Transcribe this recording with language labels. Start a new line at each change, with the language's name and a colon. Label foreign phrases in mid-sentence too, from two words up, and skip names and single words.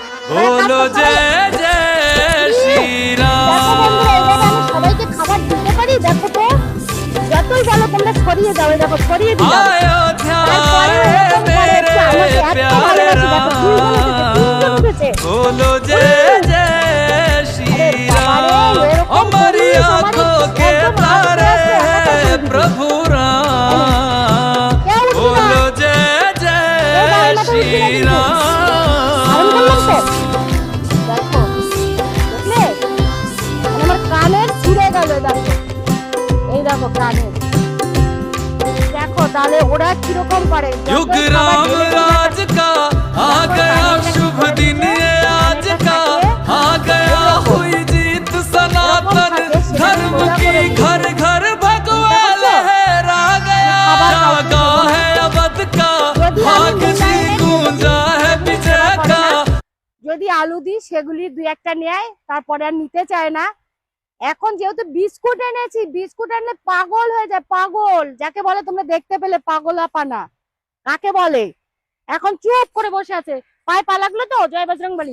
Hindi: बोलो जय जय श्री राम।
Bangla: সবাইকে খাবার দিতে পারি, দেখো তো যতই বলো তোমরা ছড়িয়ে দাও, দেখো ছড়িয়ে দিও।
Hindi: अयोध्या मेरे प्यारे राम, बोलो जय जय श्री राम। हमारी आंखों के तारे प्रभु राम, बोलो जय जय श्री राम।
Bangla: দেখো দেখলে আমার কানের ছিঁড়ে গেল, দেখো এই দেখো কানের, দেখো তাহলে ওরা কিরকম করে।
Hindi: युग राम राज का आ गया शुभ दिन ये आज का, आ गया हुई जीत सनातन धर्म की, घर घर भगवा लहरा गया, जागा है अवध का भाग जी गूंजा है विजय का।
Bangla: যদি আলু দিই সেগুলি দুই একটা নেয়, তারপরে আর নিতে চায় না। এখন যেহেতু বিস্কুট এনেছি, বিস্কুট আনলে পাগল হয়ে যায়, পাগল যাকে বলে তোমরা দেখতে পেলে পাগলাপানা কাকে বলে। এখন চুপ করে বসে আছে, পায়ে পা লাগলো তো, জয় বজরংবলী।